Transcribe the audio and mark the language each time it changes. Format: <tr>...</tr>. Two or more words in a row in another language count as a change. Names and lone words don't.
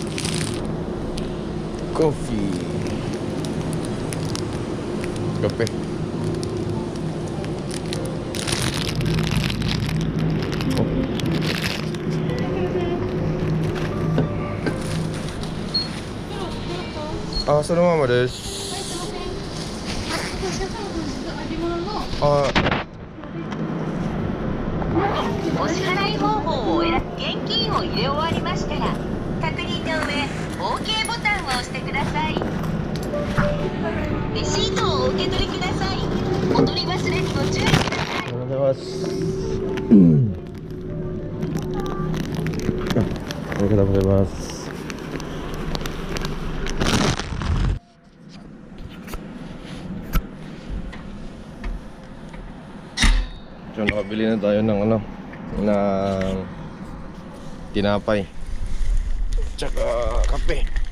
<tl>Coffee, kape. So mama desu.</tl> <ja>お支払い方法を選び現金を入れ終わりましたら確認の上 OK ボタンを押してください。レシートをお受け取りください。お取り忘れご注意ください。ありがとうございます。ありがとうございます。</ja> <tl>So nakabili na tayo ng ng tinapay tsaka kape.</tl>